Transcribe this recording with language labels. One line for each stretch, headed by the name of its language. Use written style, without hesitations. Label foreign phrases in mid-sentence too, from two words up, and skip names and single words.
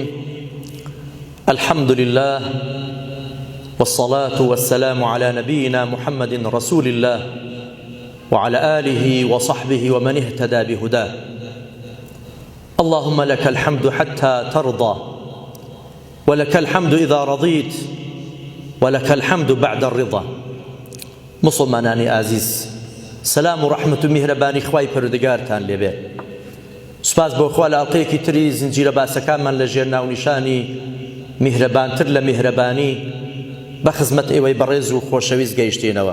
Arabic: الحمد لله والصلاة والسلام على نبينا محمد رسول الله وعلى آله وصحبه ومن اهتدى بهداه. اللهم لك الحمد حتى ترضى، ولك الحمد إذا رضيت، ولك الحمد بعد الرضا.
Central Kurdish: مسلمانانی عزیز، سلام و رحمت و میهرەبانی خوای پەروەردگارتان لێبێ. سوپاس بۆ خوا لە ئەڵقەیەکی تری زنجیرە باسەکانمان لە ژێر ناونیشانی میهرەبانتر لە میهرەبانی بە خزمەت ئێوەی بەڕێز و خۆشەویست گەیشتێنەوە.